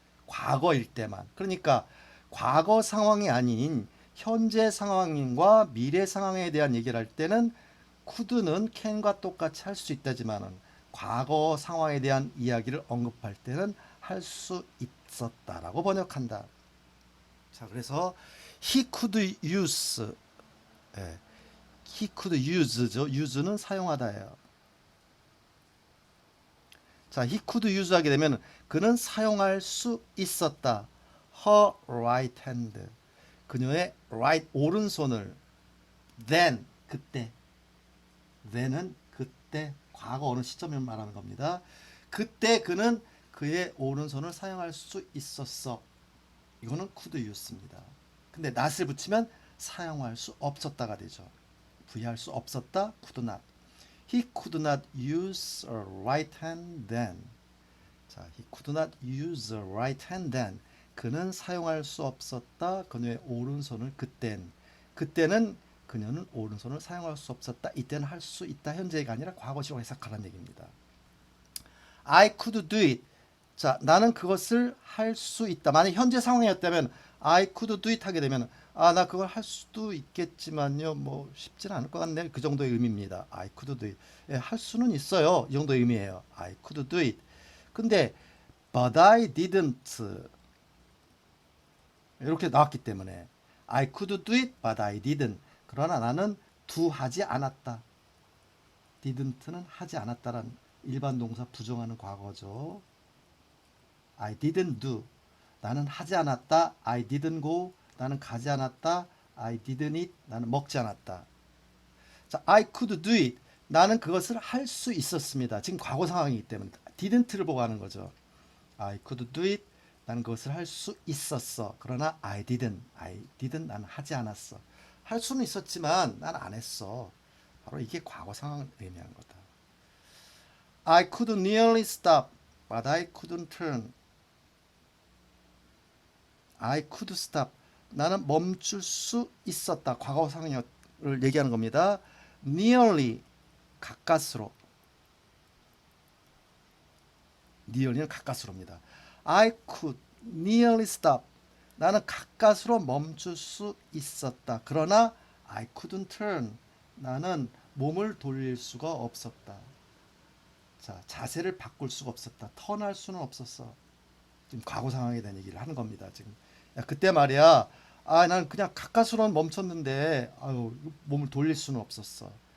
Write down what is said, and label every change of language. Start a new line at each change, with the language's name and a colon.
Korean: 과거일 때만. 그러니까 과거 상황이 아닌 현재 상황과 미래 상황에 대한 얘기를 할 때는 could는 can과 똑같이 할 수 있다지만은 과거 상황에 대한 이야기를 언급할 때는 할 수 있었다라고 번역한다. 자, 그래서
English: he could use, he could use죠.
Korean: use는 사용하다예요. 자,
English: he could use
Korean: 하게 되면 그는 사용할 수 있었다.
English: her right hand.
Korean: 그녀의 right 오른손을 then 그때 then은 그때 과거 어느 시점을 말하는 겁니다. 그때 그는 그의 오른손을 사용할 수 있었어. 이거는 could use입니다. 근데 not을 붙이면 사용할 수 없었다가 되죠. 부여할 수 없었다. could not.
English: He could not use a right hand then. 자, he could not use a right hand then.
Korean: 그는 사용할 수 없었다. 그녀의 오른손을 그때는 그녀는 오른손을 사용할 수 없었다. 이때는 할 수 있다. 현재가 아니라 과거시로 해석하라는 얘기입니다.
English: I could do it.
Korean: 자, 나는 그것을 할 수 있다. 만약 현재 상황이었다면
English: I could do it
Korean: 하게 되면 나 그걸 할 수도 있겠지만요. 뭐 쉽지는 않을 것 같네. 그 정도의 의미입니다.
English: I could do it.
Korean: 예, 할 수는 있어요. 이 정도의 의미예요.
English: I could do it.
Korean: 근데
English: but I didn't
Korean: 이렇게 나왔기 때문에
English: I could do it but I didn't.
Korean: 그러나 나는 do 하지 않았다. didn't는 하지 않았다란 일반 동사 부정하는 과거죠.
English: I didn't do.
Korean: 나는 하지 않았다.
English: I didn't go.
Korean: 나는 가지 않았다.
English: I didn't eat.
Korean: 나는 먹지 않았다.
English: 자, I could do it.
Korean: 나는 그것을 할 수 있었습니다. 지금 과거 상황이기 때문에 didn't를 보고 하는 거죠.
English: I could do it.
Korean: 나는 그것을 할 수 있었어. 그러나
English: I didn't.
Korean: 나는 하지 않았어. 할 수는 있었지만 나는 안 했어. 바로 이게 과거 상황을 의미하는 거다.
English: I could nearly stop, but I couldn't turn. I could stop.
Korean: 나는 멈출 수 있었다. 과거 상황을 얘기하는 겁니다. Nearly 가까스로. nearly는 가까스로입니다.
English: I could nearly stop.
Korean: 나는 가까스로 멈출 수 있었다. 그러나
English: I couldn't turn.
Korean: 나는 몸을 돌릴 수가 없었다. 자, 자세를 바꿀 수가 없었다. 턴할 수는 없었어. 지금 과거 상황에 대한 얘기를 하는 겁니다. 지금 야, 그때 말이야. 난 그냥 가까스로는 멈췄는데 몸을 돌릴 수는 없었어.